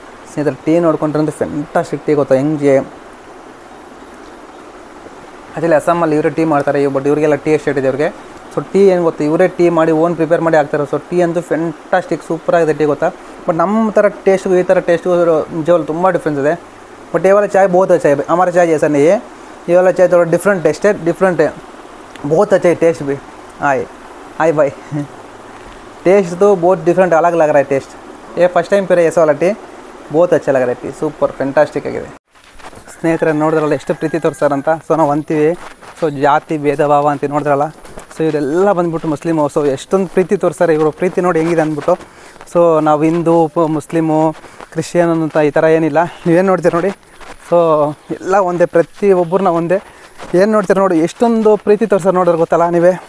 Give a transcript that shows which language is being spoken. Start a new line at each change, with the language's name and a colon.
Kannada: ಸ್ನೇಹಿತರೆ tea ನೋಡ್ಕೊಂಡ್ರಂತೂ fantastic tea ಗೊತ್ತಾ, ಹೆಂಗೆ ಆ್ಯಕ್ಚುಲಿ ಅಸ್ಸಾಮಲ್ಲಿ ಇವರೇ ಟೀ ಮಾಡ್ತಾರೆ, ಬಟ್ ಇವರಿಗೆಲ್ಲ ಟೀ ಎಸ್ಟೇಟ್ ಇದೆ ಇವ್ರಿಗೆ. ಸೊ ಟೀ ಏನು ಗೊತ್ತಾ, ಇವರೇ ಟೀ ಮಾಡಿ ಓನ್ ಪ್ರಿಪೇರ್ ಮಾಡಿ ಹಾಕ್ತಾರೆ. ಸೊ ಟೀ ಅಂತೂ ಫ್ಯಾಂಟಾಸ್ಟಿಕ್ ಸೂಪರಾಗಿದೆ ಟೀ ಗೊತ್ತಾ. ಬಟ್ ನಮ್ಮ ಥರ ಟೇಸ್ಟ್ಗೂ ಈ ಥರ ಟೇಸ್ಟ್ಗೂ ನಿಜವಾಗ್ಲೂ ತುಂಬ ಡಿಫ್ರೆನ್ಸ್ ಇದೆ.
Hindi: बट ये वाला चाय बहुत अच्छा है, हमारा चाय जैसा नहीं है. ये वाला चाय थोड़ा डिफरेंट टेस्ट है, डिफरेंट है, बहुत अच्छा है टेस्ट भी. आए भाई टेस्ट तो बहुत डिफरेंट अलग लग रहा है टेस्ट. ये फर्स्ट टाइम पी रहे ऐसा वाला टी, बहुत अच्छा लग रहा है टी, सूपर
Kannada: ಫ್ಯಾಂಟಾಸ್ಟಿಕ್ ಆಗಿದೆ. ಸ್ನೇಹಿತರೆ ನೋಡಿದ್ರಲ್ಲ ಎಷ್ಟು ಪ್ರೀತಿ ತೋರಿಸ್ತಾರಂತ. ಸೊ ನಾವು ಅಂತೀವಿ ಸೊ ಜಾತಿ ಭೇದ ಭಾವ ಅಂತ ನೋಡಿದ್ರಲ್ಲ. ಸೊ ಇವರೆಲ್ಲ ಬಂದುಬಿಟ್ಟು ಮುಸ್ಲಿಮು. ಸೊ ಎಷ್ಟೊಂದು ಪ್ರೀತಿ ತೋರಿಸ್ತಾರೆ ಇವರು, ಪ್ರೀತಿ ನೋಡಿ ಹೆಂಗಿದೆ ಅಂದ್ಬಿಟ್ಟು. ಸೊ ನಾವು ಹಿಂದೂ ಮುಸ್ಲಿಮು ಕ್ರಿಶ್ಚಿಯನ್ ಅಂತ ಈ ಥರ ಏನಿಲ್ಲ, ನೀವೇನು ನೋಡ್ತೀರಿ ನೋಡಿ. ಸೊ ಎಲ್ಲ ಒಂದೇ, ಪ್ರತಿಯೊಬ್ಬರನ್ನ ಒಂದೇ. ಏನು ನೋಡ್ತೀರಿ ನೋಡಿ, ಎಷ್ಟೊಂದು ಪ್ರೀತಿ ತೋರಿಸ್ತಾರೆ ನೋಡಿದ್ರೆ ಗೊತ್ತಲ್ಲ ನೀವೇ.